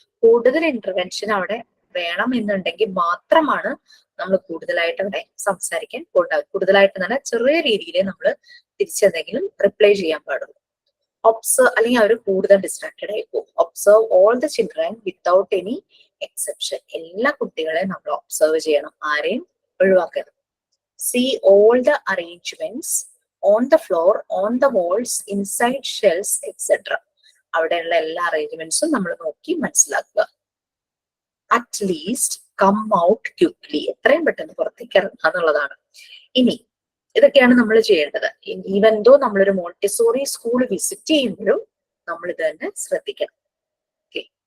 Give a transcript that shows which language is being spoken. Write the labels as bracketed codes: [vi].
[ml] കൂടുതൽ ഇന്റർവെൻഷൻ അവിടെ വേണം എന്നുണ്ടെങ്കിൽ മാത്രമാണ് നമ്മൾ കൂടുതലായിട്ട് അവിടെ സംസാരിക്കാൻ പോകേണ്ടത്. കൂടുതലായിട്ട് നല്ല ചെറിയ രീതിയിൽ നമ്മൾ തിരിച്ചെന്തെങ്കിലും റിപ്ലൈ ചെയ്യാൻ പാടുള്ളൂ. ഒബ്സർവ്, അല്ലെങ്കിൽ അവർ കൂടുതൽ ഡിസ്ട്രാക്റ്റഡ് ആയി പോകും. [en] Observe all the children without any exception. [ml] എല്ലാ കുട്ടികളെയും നമ്മൾ ഒബ്സർവ് ചെയ്യണം, ആരെയും ഒഴിവാക്കരുത്. [en] See all the arrangements on the floor, on the walls, inside shelves, etc. [ml] അവിടെയുള്ള എല്ലാ അറേഞ്ച്മെന്റ്സും നമ്മൾ നോക്കി മനസ്സിലാക്കുക. [en] At least come out quickly. [ml] എത്രയും പെട്ടെന്ന് പുറത്തേക്ക് ഇറങ്ങുക എന്നുള്ളതാണ്. ഇനി ഇതൊക്കെയാണ് നമ്മൾ ചെയ്യേണ്ടത്. ഈവൻ ദോ നമ്മളൊരു മോണ്ടിസോറി സ്കൂൾ വിസിറ്റ് ചെയ്യുമ്പോഴും നമ്മൾ ഇത് തന്നെ ശ്രദ്ധിക്കണം. ഓക്കെ.